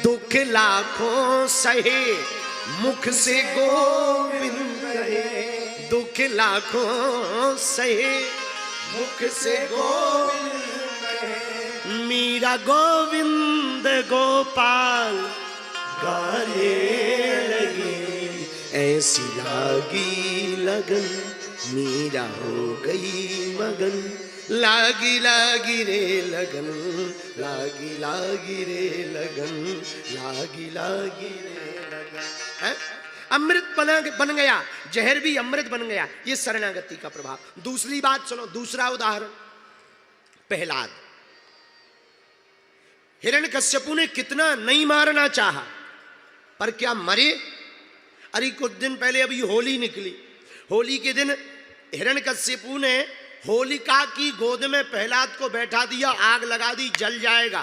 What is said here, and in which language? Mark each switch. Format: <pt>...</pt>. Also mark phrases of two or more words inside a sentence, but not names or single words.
<hi>दुख लाखों सहे मुख से गोविंद कहे, दुख लाखों सहे मुख से गोविंद कहे। मीरा गोविंद गोपाल गाने लगी, ऐसी लागी लगन मीरा हो गई मगन। लागी लागी रे लगन, लागी लागी रे लगन, लागी लागी रे लगन। अमृत बन गया, जहर भी अमृत बन गया। ये शरणागति का प्रभाव। दूसरी बात सुनो, दूसरा उदाहरण प्रहलाद। हिरण्यकश्यपु ने कितना नहीं मारना चाहा, पर क्या मरे? अरे कुछ दिन पहले अभी होली निकली, होली के दिन हिरण्यकश्यपु ने होलिका की गोद में प्रहलाद को बैठा दिया, आग लगा दी, जल जाएगा।</hi>